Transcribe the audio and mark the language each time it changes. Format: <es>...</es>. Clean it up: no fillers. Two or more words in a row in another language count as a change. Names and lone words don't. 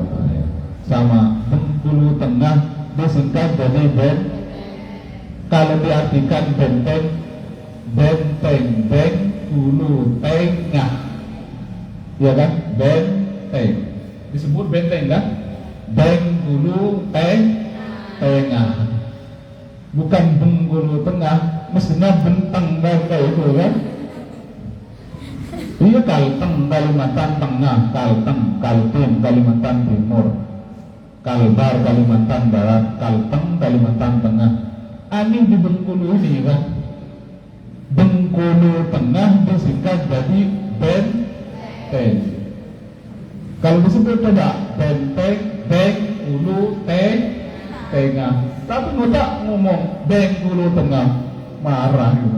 <id>Sama Bengkulu Tengah disingkat jadi kalau diartikan benteng Bengkulu Tengah, ya kan? Benteng disebut benteng kan? Bengkulu Tengah, bukan Bengkulu Tengah. Mestinya benteng kayak itu kan? Iya, Kalteng Kalimantan Tengah, Kaltim Kalimantan Timur, Kalbar Kalimantan Barat, Kalteng Kalimantan Tengah. Ini di Bengkulu ini kan? Bengkulu Tengah disingkat jadi benteng. Kalau disebut coba benteng Bengkulu Tengah, tapi nggak ngomong Bengkulu Tengah, marah juga.</id>